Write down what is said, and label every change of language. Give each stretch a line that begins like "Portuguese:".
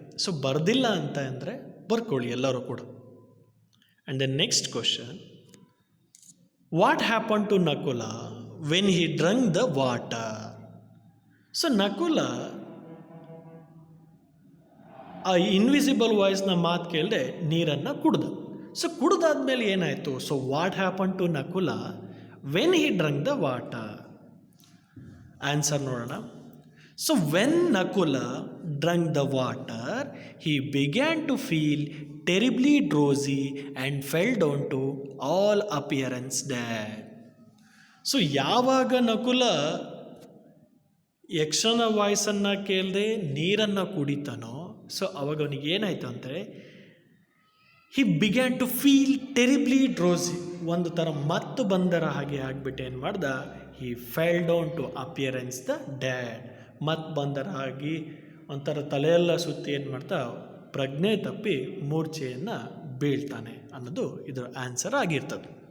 Kannada: So ಬರೆದಿಲ್ಲ ಅಂತ ಅಂದರೆ ಬರ್ಕೊಳ್ಳಿ ಎಲ್ಲರೂ ಕೂಡ.
English: And the next question, what happen to Nakula when he drunk the water?
Kannada: So Nakula ಆ ಇನ್ವಿಸಿಬಲ್ ವಾಯ್ಸ್ನ ಮಾತು ಕೇಳದೆ ನೀರನ್ನು ಕುಡ್ದ. ಸೊ ಕುಡ್ದಾದ್ಮೇಲೆ ಏನಾಯಿತು?
English: So what happen to Nakula when he drunk the water?
Kannada: Answer ನೋಡೋಣ.
English: So when Nakula drunk the water he began to feel terribly drowsy and fell down to all appearance dead.
Kannada: So ಯಾವಾಗ ನಕುಲ ಯಕ್ಷನ ವಾಯ್ಸನ್ನು ಕೇಳದೆ ನೀರನ್ನು ಕುಡಿತಾನೋ, so ಅವಾಗ ಅವನಿಗೆ ಏನಾಯಿತು ಅಂದರೆ
English: he began to feel terribly drowsy,
Kannada: ಒಂದು ಥರ ಮತ್ತು ಬಂದರ ಹಾಗೆ ಆಗಿಬಿಟ್ಟು ಏನು ಮಾಡ್ದ,
English: he fell down to appearance the dead,
Kannada: ಮತ್ತು ಬಂದರ ಆಗಿ ಒಂಥರ ತಲೆಯೆಲ್ಲ ಸುತ್ತಿ ಏನು ಮಾಡ್ತಾ ಪ್ರಜ್ಞೆ ತಪ್ಪಿ ಮೂರ್ಛೆಯನ್ನು ಬೀಳ್ತಾನೆ ಅನ್ನೋದು ಇದರ ಆನ್ಸರ್ ಆಗಿರ್ತದೆ.